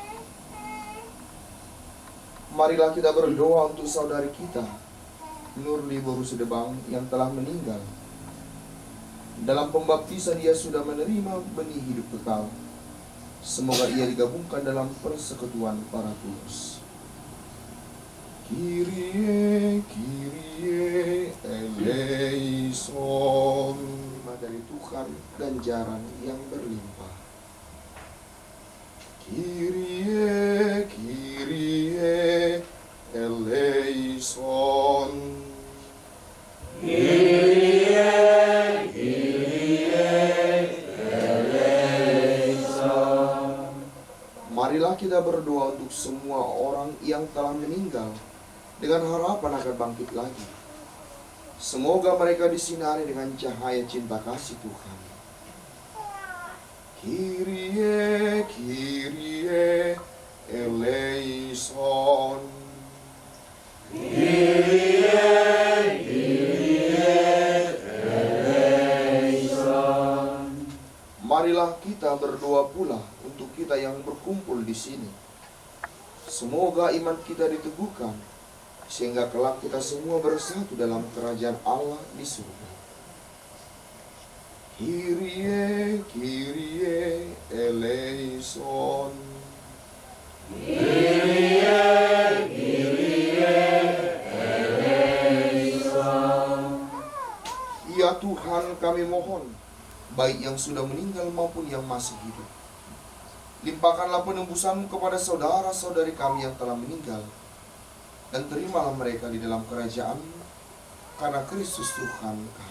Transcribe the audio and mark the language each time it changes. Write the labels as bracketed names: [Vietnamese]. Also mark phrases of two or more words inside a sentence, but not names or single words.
[Indonesian] Marilah kita berdoa untuk saudari kita, Nurli Borusudebang, yang telah meninggal. Dalam pembaptisan ia sudah menerima benih hidup kekal. Semoga ia digabungkan dalam persekutuan para kudus. [Greek] Kyrie, Kyrie eleison. [Indonesian] Dari Tuhan ganjaran yang berlimpah. [Greek] Kyrie, Kyrie eleison. Kyrie, Kyrie eleison. [Indonesian] Marilah kita berdoa untuk semua orang yang telah meninggal dengan harapan akan bangkit lagi. Semoga mereka disinari dengan cahaya cinta kasih Tuhan. [Greek] Kyrie, Kyrie eleison. Kyrie, Kyrie eleison. [Indonesian] Marilah kita berdoa pula untuk kita yang berkumpul di sini. Semoga iman kita diteguhkan, sehingga kelak kita semua bersatu dalam kerajaan Allah di surga. [Greek] Kyrie, Kyrie eleison. Kyrie, Kyrie eleison. [Indonesian] Ya Tuhan, kami mohon, baik yang sudah meninggal maupun yang masih hidup, limpahkanlah penembusan kepada saudara-saudari kami yang telah meninggal, dan terimalah mereka di dalam kerajaan karena Kristus Tuhan kami.